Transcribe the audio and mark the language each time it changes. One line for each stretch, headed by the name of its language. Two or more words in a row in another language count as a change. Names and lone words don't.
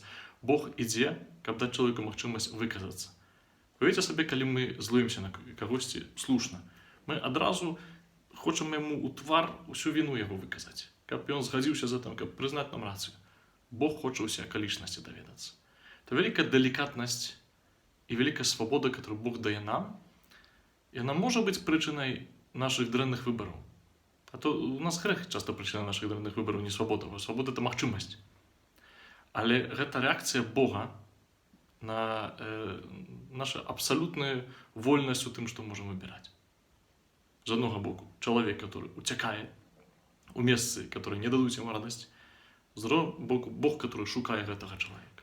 Belarusian: Бог ідзе, каб даць чалавеку магчымасць выказацца. Уявіце сабе, калі мы злуемся на кагосьці слушна, мы адразу хочам яму ў твар усю віну яго выказаць, каб ён згадзіўся за тым, каб прызнаць нам рацыю. Бог хоча ўсе акалічнасці даведацца.
Russian: Это великая деликатность и великая свобода, которую Бог дае нам, и она может быть причиной наших дрэнных выборов.
Belarusian: А то у нас грэх часта прычына нашых дрэнных выбараў не свабода, бо свабода это магчымасць. Але гэта рэакцыя Бога на наша абсалютная вольнасць у тым, што можам выбіраць. З аднаго боку, чалавек, который уцякае у месцы, которые не дадуць яму радасць, з другого боку, Бог, который шукае гэтага чалавека.